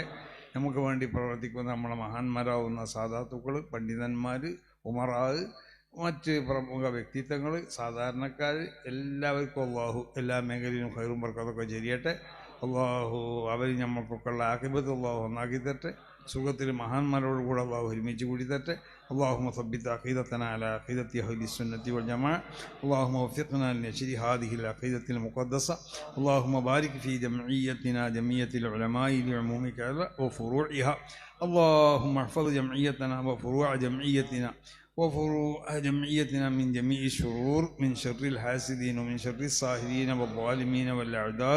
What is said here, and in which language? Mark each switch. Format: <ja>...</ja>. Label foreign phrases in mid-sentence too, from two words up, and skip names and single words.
<ml>നമുക്ക് വേണ്ടി പ്രവർത്തിക്കുന്ന നമ്മളെ മഹാന്മാരാവുന്ന സാദാത്തുക്കൾ, പണ്ഡിതന്മാർ, ഉമറാവ്, മറ്റ് പ്രമുഖ വ്യക്തിത്വങ്ങൾ, സാധാരണക്കാർ എല്ലാവർക്കും അല്ലാഹു എല്ലാ മേഖലയിലും ഖൈറും ബർക്കത്തൊക്കെ ചെയ്യട്ടെ. അല്ലാഹു അവർ നമ്മൾക്കൊക്കെ ഉള്ള ആഖിബത്ത് അല്ലാഹു ഒന്നാക്കി തരട്ടെ. സുഖത്തിൽ മഹാന്മാരോട് കൂടെ അല്ലാഹു ഒരുമിച്ച് കൂടി തരട്ടെ.</ml> <ar>اللهم ثبت عقيدتنا على عقيدة أهل السنة والجماعة. اللهم وفقنا لنشر هذه العقيدة المقدسة. اللهم بارك في جمعيتنا جمعية العلماء لعمومك وفروعها. اللهم احفظ جمعيتنا وفروع جمعيتنا من جميع الشرور، من شر الحاسدين ومن شر الساحرين والظالمين والأعداء.</ar>